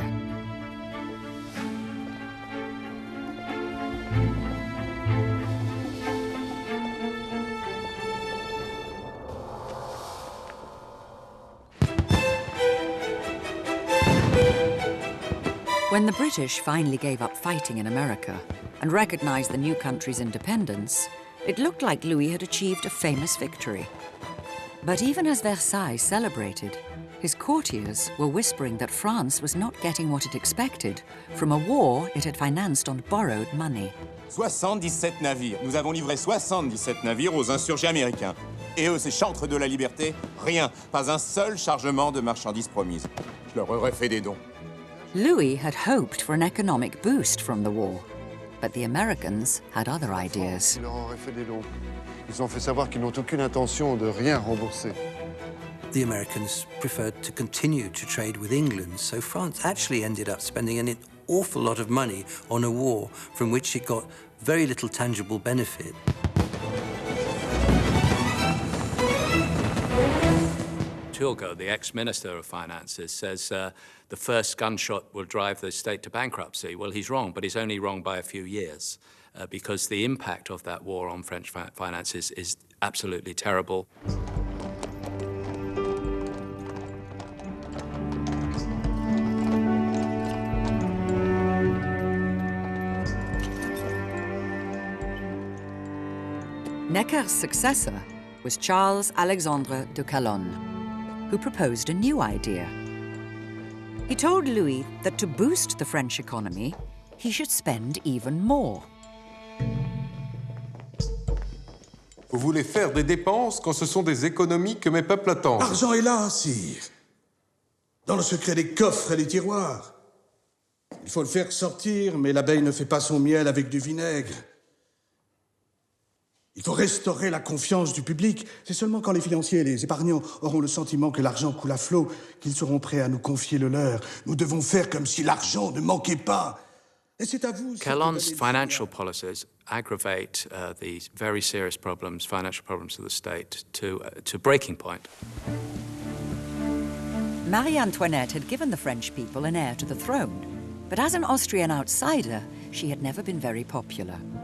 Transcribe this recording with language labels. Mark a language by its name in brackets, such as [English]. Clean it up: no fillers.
[English] When the British finally gave up fighting in America and recognized the new country's independence, it looked like Louis had achieved a famous victory. But even as Versailles celebrated, his courtiers were whispering that France was not getting what it expected from a war it had financed on borrowed money. [French] 77 navires. Nous avons livré 77 navires aux insurgés américains. Et eux, ces chantres de la liberté, rien. Pas un seul chargement de marchandises promises. Je leur aurais fait des dons. [English] Louis had hoped for an economic boost from the war, but the Americans had other ideas. [French] Ils leur auraient fait des dons. Ils ont fait savoir qu'ils n'ont aucune intention de rien rembourser. [English] The Americans preferred to continue to trade with England, so France actually ended up spending an awful lot of money on a war from which it got very little tangible benefit. Turgo, the ex-minister of finances, says the first gunshot will drive the state to bankruptcy. Well, he's wrong, but he's only wrong by a few years because the impact of that war on French finances is absolutely terrible. Necker's successor was Charles Alexandre de Calonne, who proposed a new idea. He told Louis that to boost the French economy, he should spend even more. [French] Vous voulez faire des dépenses quand ce sont des économies que mes peuples attendent. L'argent est là, sire. Dans le secret des coffres et des tiroirs. Il faut le faire sortir, mais l'abeille ne fait pas son miel avec du vinaigre. Il faut restaurer la confiance du public. C'est seulement quand les financiers et les épargnants auront le sentiment que l'argent coule à flot qu'ils seront prêts à nous confier le leur. Nous devons faire comme si l'argent ne manquait pas. Et c'est à vous... [English] Calonne's financial policies aggravate the very serious financial problems of the state to breaking point. Marie Antoinette had given the French people an heir to the throne, but as an Austrian outsider, she had never been very popular.